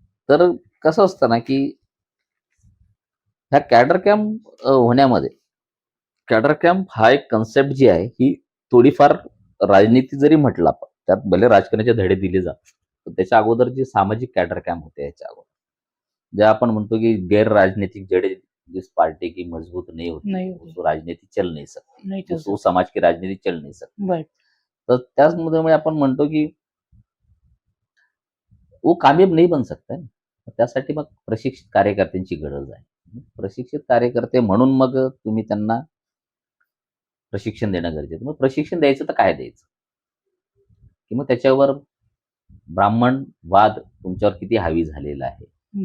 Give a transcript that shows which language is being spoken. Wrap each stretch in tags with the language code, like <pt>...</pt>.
<mr>तर कसं असतं ना की ह्या कॅडर कॅम्प होण्यामध्ये, कॅडर कॅम्प हा एक कन्सेप्ट जी आहे ही थोडीफार राजनीती जरी म्हटलं आपण, त्यात भले राजकारणाचे धडे दिले जातात, पण त्याच्या अगोदर जे सामाजिक कॅडर कॅम्प होते, याच्या अगोदर जे आपण म्हणतो की</mr> <hi>गैर राजनीतिक जड़े जिस पार्टी की मजबूत नहीं होती</hi> <mr>नाही होती.</mr> <hi>उसको राजनीति चल नहीं सकती,</hi> <mr>नाही चल</mr> <hi>वो समाज की राजनीति चल नहीं सकती.</hi> <mr>बरं. तर त्याचमुळे आपण म्हणतो की</mr> <hi>वो कामयाब नहीं बन सकता है.</hi> <mr>त्यासाठी मग प्रशिक्षित कार्यकर्त्यांची गरज आहे. प्रशिक्षित कार्यकर्ते म्हणून मग तुम्ही त्यांना प्रशिक्षण देणं गरजेचं. मग प्रशिक्षण द्यायचं तर काय द्यायचं, की मग त्याच्यावर ब्राह्मण वाद तुमच्यावर किती हावी झालेला आहे</mr>